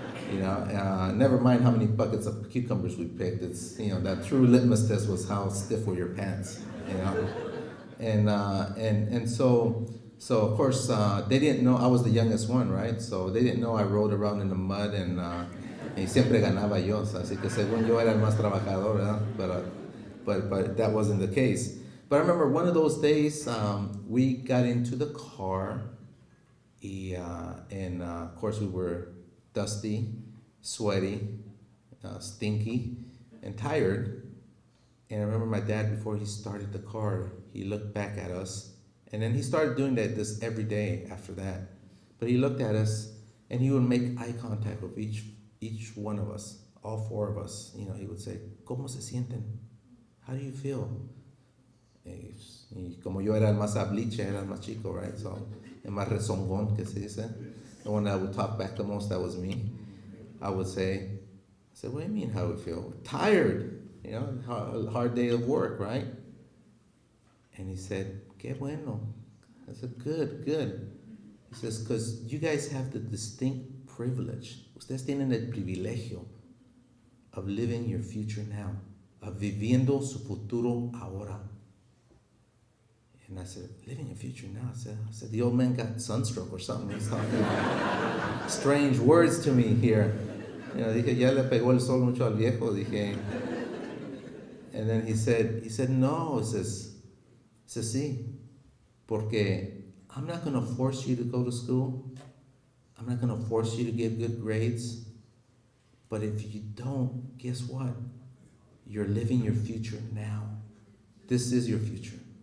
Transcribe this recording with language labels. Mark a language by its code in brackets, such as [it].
[en] Never mind how many buckets of cucumbers we picked. It's, that true litmus test was how stiff were your pants, And so of course, they didn't know I was the youngest one, right? So they didn't know I rolled around in the mud and [es] siempre ganaba yo. Así que según yo era el más trabajador, ¿verdad? [en] But that wasn't the case. But I remember one of those days, we got into the car, and of course we were dusty, sweaty, stinky, and tired. And I remember my dad, before he started the car, he looked back at us, and then he started doing this every day after that. But he looked at us, and he would make eye contact with each one of us, all four of us. He would say, [es] ¿Cómo se sienten? [en] How do you feel? [es] Y como yo era el más habliche, era el más chico, right? So, el más rezongón, que se dice. [en] The one that would talk back the most, that was me. I said, what do you mean, how do we feel? Tired, hard day of work, right? And he said, [es] qué bueno. [en] I said, good. He says, because you guys have the distinct privilege. [es] Ustedes tienen el privilegio [en] of living your future now, of [es] viviendo su futuro ahora. [en] And I said, living your future now? I said, the old man got sunstroke or something. He's talking strange words to me here. [es] Dije, ya le pegó el sol mucho al viejo, dije. [en] And then he said, no, he says, [es] sí, porque [en] I'm not going to force you to go to school. I'm not going to force you to get good grades. But if you don't, guess what? You're living your future now. This is your future.